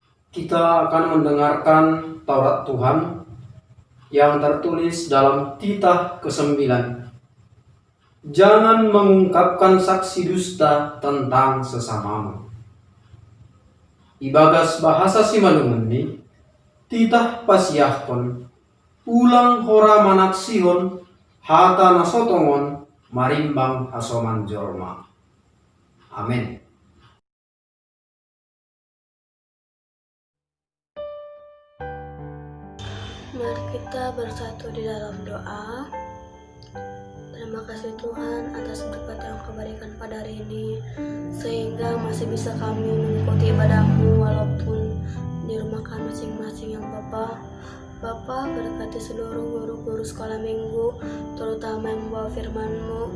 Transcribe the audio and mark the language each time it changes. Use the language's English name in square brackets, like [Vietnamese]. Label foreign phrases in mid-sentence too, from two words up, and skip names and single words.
[Indonesian] kita akan mendengarkan Taurat Tuhan yang tertulis dalam titah ke-9. Jangan mengungkapkan saksi dusta tentang sesamamu. [Simeulue] Ibagas bahasa Simalungun titah pasiahkon, ulang hora manaksion, hata nasotongon, marimbang hasoman jorma. [Indonesian] Amin. Mari kita bersatu di dalam doa. Terima kasih Tuhan atas berkat yang Kau berikan pada hari ini, sehingga masih bisa kami mengikuti ibadah-Mu walaupun di rumah kami masing-masing yang Bapa berkati seluruh guru-guru sekolah minggu, terutama yang membawa firman-Mu.